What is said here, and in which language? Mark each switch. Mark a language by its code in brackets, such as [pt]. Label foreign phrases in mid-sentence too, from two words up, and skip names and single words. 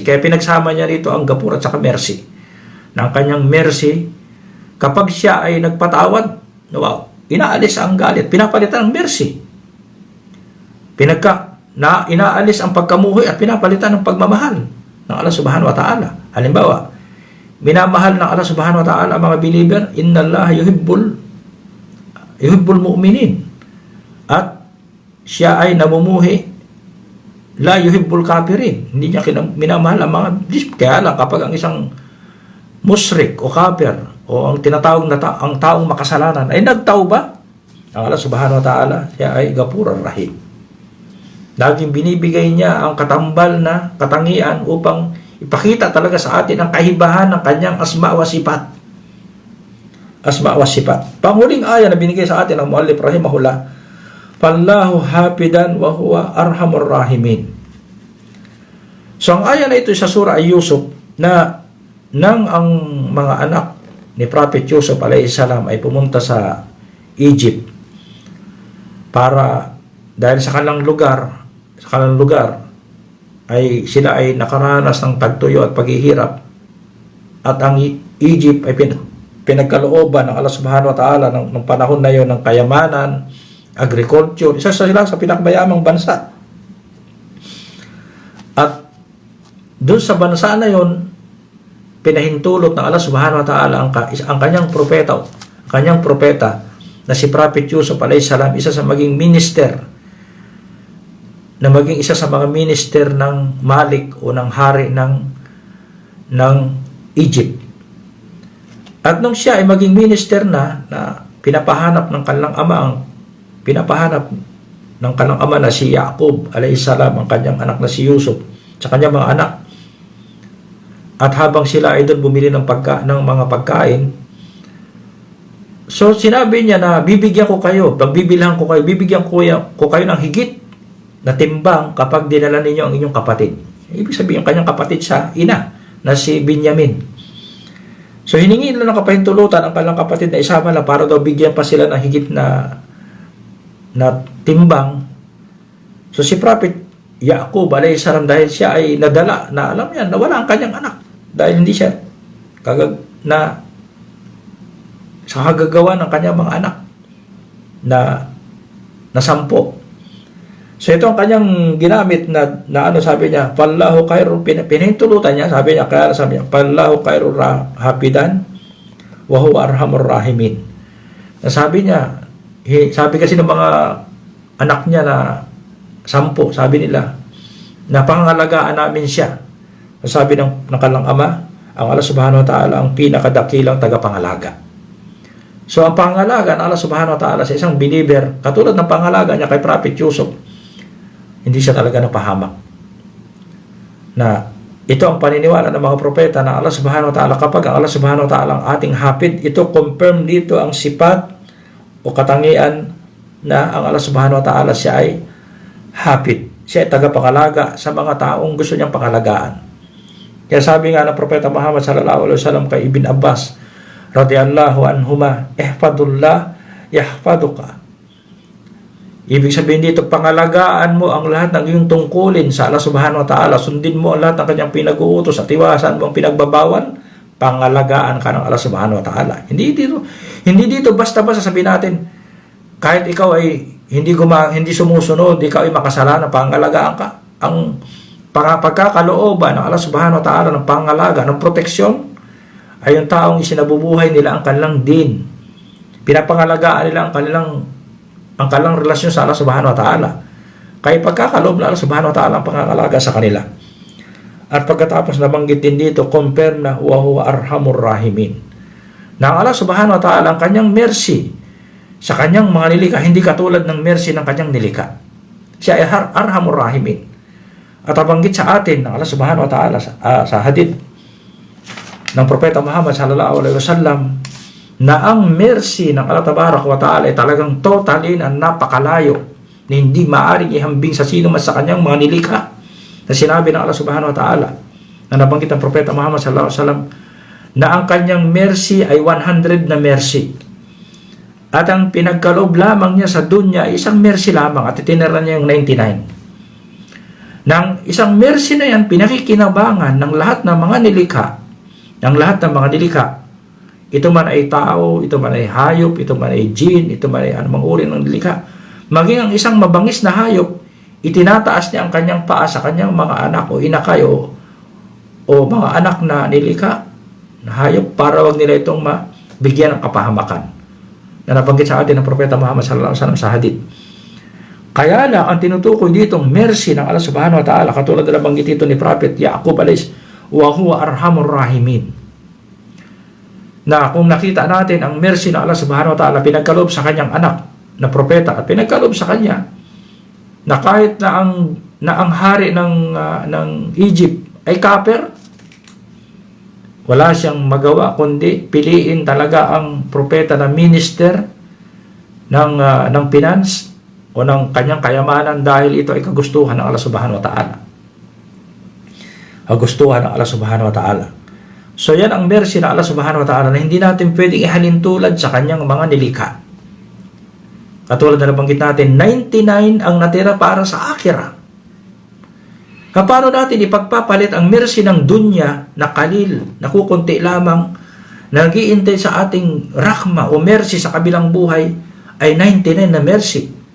[tl] Kaya pinagsama niya rito ang gapura at saka mercy. Na ang kanyang mercy, kapag siya ay nagpatawad, wow, inaalis ang galit, pinapalitan ng mercy. Inaalis ang pagkamuhi at pinapalitan ng pagmamahal ng Allah [ar] سبحانه وتعالى. [tl] Halimbawa, minamahal ng Allah [ar] سبحانه وتعالى [tl] ang mga believer, [ar] إن الله يحب المؤمنين. [tl] At siya ay namumuhi, [ar] لا يحب الكافرين. [tl] Hindi niya minamahal ang mga kaya lang kapag ang isang musyrik o kafir o ang tinatawag na ang taong makasalanan ay nagtauba, ang Allah [ar] سبحانه وتعالى, [tl] siya ay [ar] غفور رحيم. [tl] Laging binibigay niya ang katambal na katangian upang ipakita talaga sa atin ang kahibahan ng kanyang [ar] أسماء وصفات. أسماء وصفات. [tl] Panghuling aya na binigay sa atin ng [ar] المؤلف رحمه الله, فالله حافظا وهو أرحم الراحمين. [tl] So ang aya na ito sa surah Yusuf na nang ang mga anak ni Prophet Yusuf [ar] عليه السلام [tl] ay pumunta sa Egypt para dahil sa kanilang lugar ay sila ay nakaranas ng tagtuyo at paghihirap at ang Egypt ay pinagkalooban ng Allah [ar] سبحانه وتعالى [tl] ng panahon na yon ng kayamanan, agriculture, isa sila sa pinakamayamang bansa. At doon sa bansa na yon, pinahintulot ng Allah [ar] سبحانه وتعالى [tl] ang kanyang propeta na si Prophet Yusuf [ar] عليه السلام, [tl] isa sa maging isa sa mga minister ng Malik o ng hari ng Egypt. At nung siya ay maging minister na pinapahanap ng kanilang ama na si Yaqub [ar] عليه السلام, [tl] ang kanyang anak na si Yusuf sa kanyang mga anak. At habang sila ay doon bumili ng mga pagkain, so sinabi niya na bibigyan ko kayo ng higit na timbang kapag dinala ninyo ang inyong kapatid. Ibig sabihin, yung kanyang kapatid sa ina na si Benjamin. So hiningi nila ng kapahintulutan ang kanilang kapatid na isama lang para daw bigyan pa sila ng higit na timbang. So si Prophet Yaqub [ar] عليه السلام, [tl] dahil siya ay nadala na alam niya na wala ang kanyang anak dahil hindi siya sa kagagawa ng kanyang mga anak na 10. So ito ang kanyang ginamit na sabi niya, [ar] فالله خير, [tl] pinahintulutan niya, sabi niya, [ar] فالله خير حافظا وهو أرحم الراحمين. [tl] Sabi niya, sabi kasi ng mga anak niya na 10, sabi nila, na pangangalagaan namin siya. Sabi ng kanilang ama, ang Allah [ar] سبحانه وتعالى [tl] ang pinakadakilang tagapangalaga. So ang pangalaga ng Allah [ar] سبحانه وتعالى [tl] sa isang believer, katulad ng pangalaga niya kay Prophet Yusuf, hindi siya talaga napahamak. Na ito ang paniniwala ng mga propeta na Allah [ar] سبحانه وتعالى, [tl] kapag ang Allah [ar] سبحانه وتعالى [tl] ang ating hafid, ito confirm dito ang sipat o katangian na ang Allah [ar] سبحانه وتعالى [tl] siya ay hafid. Siya ay tagapangalaga sa mga taong gusto niyang pangalagaan. Kaya sabi nga ng Propeta Muhammad [ar] صلى الله عليه وسلم [tl] kay Ibn Abbas [ar] رضي الله عنهما, احفظ الله يحفظك. [tl] Ibig sabihin dito, pangalagaan mo ang lahat ng iyong tungkulin sa Allah [ar] سبحانه وتعالى. [tl] Sundin mo ang lahat ng kanyang pinag-uutos at iwasan mo ang pinagbabawal. Pangalagaan ka ng Allah [ar] سبحانه وتعالى. [tl] Hindi dito basta-basta sabihin natin, kahit ikaw ay hindi sumusunod, ikaw ay makasalanan, pangalagaan ka. Ang pagkakalooban ng Allah [ar] سبحانه وتعالى [tl] ng pangalaga, ng proteksyon, ay yung taong isinabubuhay nila ang kanilang din. Pinapangalagaan nila ang kanilang relasyon sa Allah [ar] سبحانه وتعالى. [tl] Kaya pagkakaloob na Allah [ar] سبحانه وتعالى [tl] ang pangangalaga sa kanila. At pagkatapos nabanggit din dito, confirm na [ar] وهو أرحم الراحمين. [tl] Na ang Allah [ar] سبحانه وتعالى [tl] ang kanyang mercy sa kanyang mga nilikha, hindi katulad ng mercy ng kanyang nilikha. Siya ay [ar] أرحم الراحمين. [tl] At nabanggit sa atin ng Allah [ar] سبحانه وتعالى [tl] sa hadith ng Propeta Muhammad [ar] صلى الله عليه وسلم [tl] na ang mercy ng Allah [ar] تبارك وتعالى [tl] ay talagang totally na napakalayo na hindi maaring ihambing sa sino man sa kanyang mga nilikha, na sinabi ng Allah [ar] سبحانه وتعالى [tl] na nabanggit ng Propeta Muhammad [ar] صلى الله عليه وسلم [tl] na ang kanyang mercy ay 100 na mercy, at ang pinagkaloob lamang niya sa dunya ay isang mercy lamang, at itinira niya yung 99. Nang isang mercy na yan, pinakikinabangan ng lahat ng mga nilikha, ito man ay tao, ito man ay hayop, ito man ay jin, ito man ay anumang uri ng nilikha. Maging ang isang mabangis na hayop, itinataas niya ang kanyang paa sa kanyang mga anak o inakay o mga anak na nilikha na hayop para wag nila itong mabigyan ng kapahamakan na nabanggit sa atin ng Propeta Muhammad [ar] صلى الله عليه وسلم [tl] sa hadith. Kaya lang ang tinutukoy ditong mercy ng Allah [ar] سبحانه وتعالى, [tl] katulad na nabanggit ito ni Prophet Yaqub alayhis, [ar] وهو أرحم الراحمين. [tl] Na kung nakita natin ang mercy ng Allah [ar] سبحانه وتعالى, [tl] pinagkaloob sa kanyang anak na propeta at pinagkaloob sa kanya na kahit na ang hari ng Egypt ay kaper, wala siyang magawa kundi piliin talaga ang propeta na minister ng finance o ng kanyang kayamanan dahil ito ay kagustuhan ng Allah [ar] سبحانه وتعالى. [tl] Kagustuhan ng Allah [ar] سبحانه وتعالى. [tl] So yan ang mercy ng Allah [ar] سبحانه وتعالى [tl] na hindi natin pwedeng ihalin tulad sa kanyang mga nilikha. Katulad na nabanggit natin, 99 ang natira para sa akhirah. Paano natin ipagpapalit ang mercy ng dunya na kalil, na kukunti lamang, na nag-iintay sa ating rahma o mercy sa kabilang buhay, ay 99 na mercy?